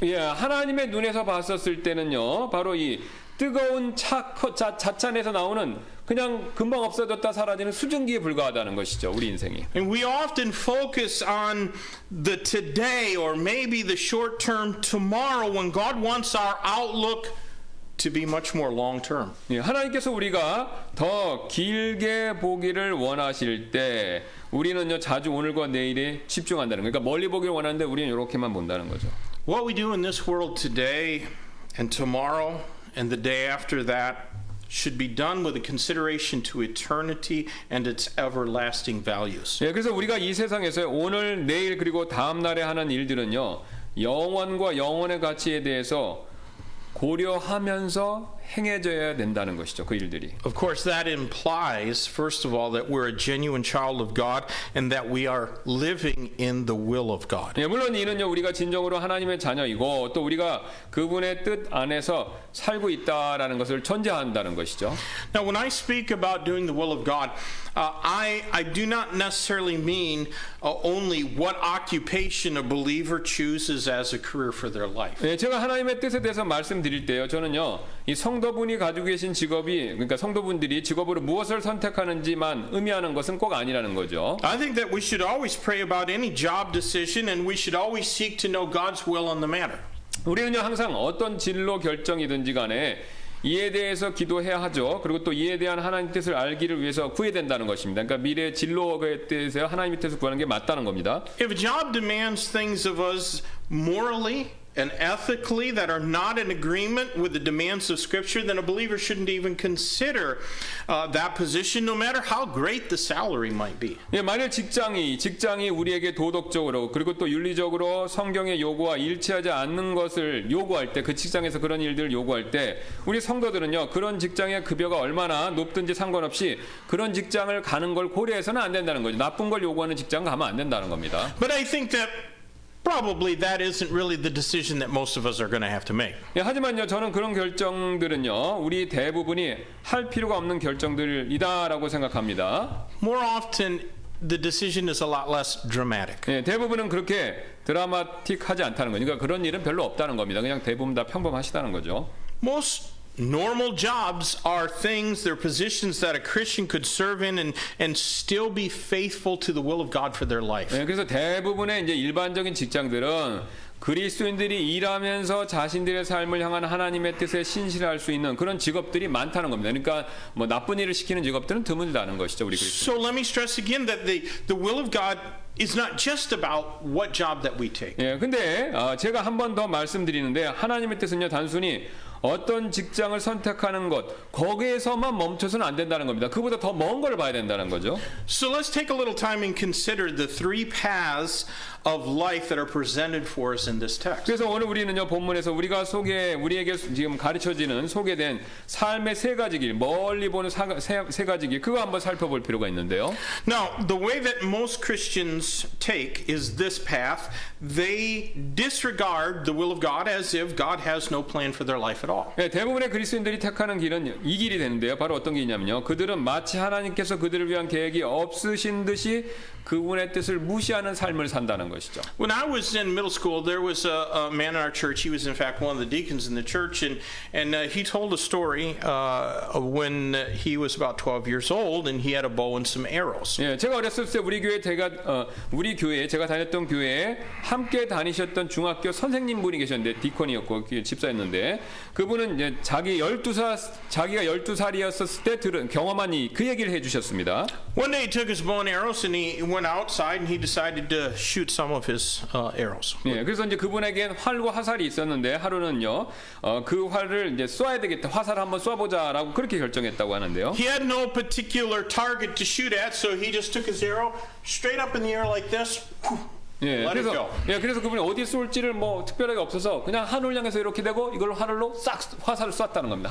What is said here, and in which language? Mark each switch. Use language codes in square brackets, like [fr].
[ko] 예, 하나님의 눈에서 봤었을 때는요, 바로 이 뜨거운 찻잔에서 나오는 그냥 금방 없어졌다 사라지는 수증기에 불과하다는 것이죠, 우리 인생이. [en] And we often focus on the today or maybe the short-term tomorrow when God wants our outlook to be much more long-term. [ko] 예, 하나님께서 우리가 더 길게 보기를 원하실 때 우리는요, 자주 오늘과 내일에 집중한다는 거예요. 그러니까 멀리 보기를 원하는데 우리는 이렇게만 본다는 거죠. [en] What we do in this world today and tomorrow and the day after that should be done with a consideration to eternity and its everlasting values. [ko] 예, 그래서 우리가 이 세상에서 오늘, 내일 그리고 다음 날에 하는 일들은요, 영원과 영원의 가치에 대해서 고려하면서 행해져야 된다는 것이죠, 그 일들이. [en] Of course, that implies, first of all, that we're a genuine child of God and that we are living in the will of God. [ko] 예, 물론 이는요, 우리가 진정으로 하나님의 자녀이고 또 우리가 그분의 뜻 안에서 살고 있다라는 것을 전제한다는 것이죠. [en] Now, when I speak about doing the will of God, I do not necessarily mean only what occupation a believer chooses as a career for their life. [ko] 예, 제가 하나님의 뜻에 대해서 말씀드릴 때요, 저는요, 이 성도분이 가지고 계신 직업이, 그러니까 성도분들이 직업으로 무엇을 선택하는지만 의미하는 것은 꼭 아니라는 거죠. [en] I think that we should always pray about any job decision and we should always seek to know God's will on the matter. [ko] 우리는요 항상 어떤 진로 결정이든지 간에 이에 대해서 기도해야 하죠. 그리고 또 이에 대한 하나님 뜻을 알기를 위해서 구해야 된다는 것입니다. 그러니까 미래 진로에 대해서 하나님 뜻을 구하는 게 맞다는 겁니다. [en] If a job demands things of us morally and ethically that are not in agreement with the demands of Scripture, then a believer shouldn't even consider that position, no matter how great the salary might be. [ko] 예, 만일 직장이 우리에게 도덕적으로 그리고 또 윤리적으로 성경의 요구와 일치하지 않는 것을 요구할 때, 그 직장에서 그런 일들을 요구할 때 우리 성도들은요 그런 직장의 급여가 얼마나 높든지 상관없이 그런 직장을 가는 걸 고려해서는 안 된다는 거죠. 나쁜 걸 요구하는 직장 가면 안 된다는 겁니다. [en] But I think that probably that isn't really the decision that most of us are going to have to make. [ko] 예, 하지만요 저는 그런 결정들은요 우리 대부분이 할 필요가 없는 결정들이다라고 생각합니다. [en] More often, the decision is a lot less dramatic. [ko] 예, 대부분은 그렇게 드라마틱하지 않다는 거죠. 그러니까 그런 일은 별로 없다는 겁니다. 그냥 대부분 다 평범하시다는 거죠. [en] Most normal jobs are things, they're positions that a Christian could serve in and still be faithful to the will of God for their life. [ko] 예, 그래서 대부분의 이제 일반적인 직장들은 그리스도인들이 일하면서 자신들의 삶을 향한 하나님의 뜻에 신실할 수 있는 그런 직업들이 많다는 겁니다. 그러니까 뭐 나쁜 일을 시키는 직업들은 드물다는 것이죠, 우리 그리스도. [en] So let me stress again that the will of God is not just about what job that we take. [ko] 예, 근데 제가 한 번 더 말씀드리는데 하나님의 뜻은요 단순히 어떤 직장을 선택하는 것 거기에서만 멈춰서는 안 된다는 겁니다. 그보다 더 먼 걸 봐야 된다는 거죠. [en] So let's take a little time and consider the three paths of life that are presented for us in this text. [ko] 그래서 오늘 우리는요 본문에서 우리에게 지금 가르쳐지는 소개된 삶의 세 가지 길, 멀리 보는 세 가지 길, 그거 한번 살펴볼 필요가 있는데요. [en] Now, the way that most Christians take is this path. They disregard the will of God as if God has no plan for their life at all. [ko] 네, 대부분의 그리스도인들이 택하는 길은 이 길이 되는데요. 바로 어떤 길이냐면요. 그들은 마치 하나님께서 그들을 위한 계획이 없으신 듯이 그분의 뜻을 무시하는 삶을 산다는 것이죠. [en] When I was in middle school, there was a man in our church. He was, in fact, one of the deacons in the church, and he told a story when he was about 12 years old, and he had a bow and some arrows. [ko] 예, 제가 어렸을 때 우리 교회에 제가 다녔던 교회에 함께 다니셨던 중학교 선생님분이 계셨는데 디콘이었고 집사였는데 그분은 이제 자기가 12살이었을 때 들은 경험한 그 얘기를 해주셨습니다. [en] One day he took his bow and arrows and he went outside and he decided to shoot some of his arrows. [ko] 예, 그래서 이제 그분에겐 활과 화살이 있었는데 하루는요 그 활을 이제 쏴야 되겠다, 화살을 한번 쏴보자라고 그렇게 결정했다고 하는데요. [en] He had no particular target to shoot at, so he just took his arrow straight up in the air like this. [ko] 예, [en] Let it go. [ko] 그래서 그분이 어디 쏠지를 뭐 특별하게 없어서 그냥 하늘 향해서 이렇게 되고 이걸 하늘로 싹 화살을 쐈다는 겁니다.